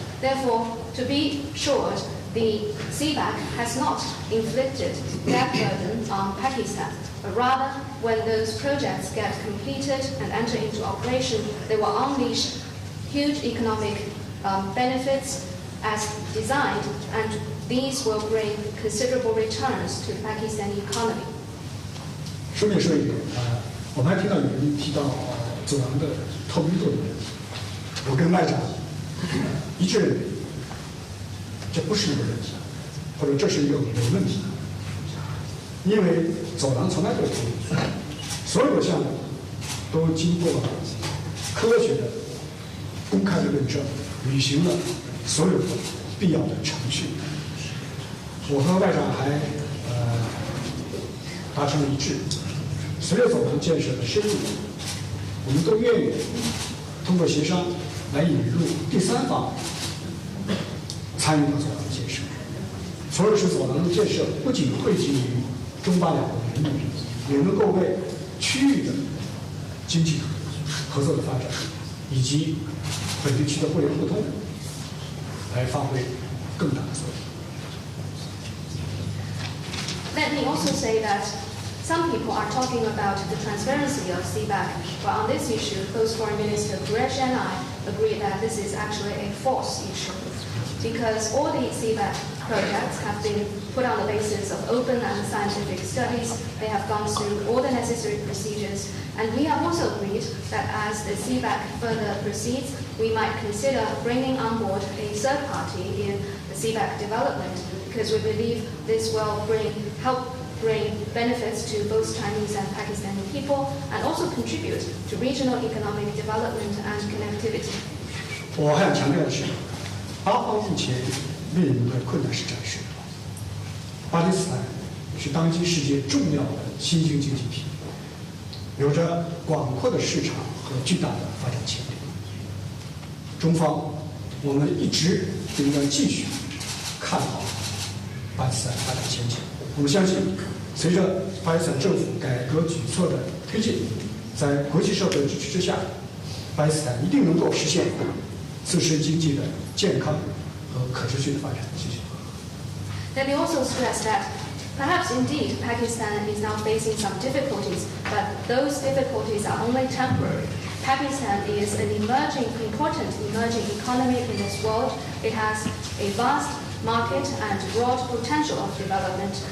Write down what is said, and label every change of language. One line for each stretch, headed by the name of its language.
English: Therefore, to be short, the CPEC has not inflicted debt burden on Pakistan, but rather, when those projects get completed and enter into operation, they will unleash huge economic benefits as designed, and these will bring considerable returns to the Pakistani economy.
Chinese: 顺便说一点我们还听到有人提到走廊的透明度的问题，我跟外长一致认为，这不是一个问题，或者这是一个伪问题，因为走廊从来都是透明的，所有的项目都经过科学的、公开的论证，履行了所有的必要的程序。我和外长还达成了一致，随着走廊建设的深入，我们都愿意通过协商来引入第三方参与到走廊的建设，从而使走廊的建设不仅惠及于中巴两国人民，也能够为区域的经济合作的发展以及本地区的互联互通来发挥更大的作用。 Let me also say that some people are talking about the transparency of CPEC, but on this issue, both Foreign Minister Qureshi and I agree that this is actually a false issue, because all the CPEC projects have been put on the basis of open and scientific studies. They have gone through all the necessary procedures, and we have also agreed that as the CPEC further proceeds, we might consider bringing on board a third party in the CPEC development, because we believe this will help bring benefits to both Chinese and Pakistani people, and also contribute to regional economic development and connectivity. 我还想强调的是，巴方目前面临的困难是战事。巴基斯坦是当今世界重要的新兴经济体，有着广阔的市场和巨大的发展潜力。中方，我们一直应该继续看好巴基斯坦发展前景。我们相信，随着巴基斯坦政府改革举措的推进，在国际社会的支持之下，巴基斯坦一定能够实现自身经济的健康和可持续的发展。谢谢。
English: Let me also stress that perhaps indeed Pakistan is now facing some difficulties, but those difficulties are only temporary. Pakistan is an important emerging economy in this world. It has a vast market and broad potential of development.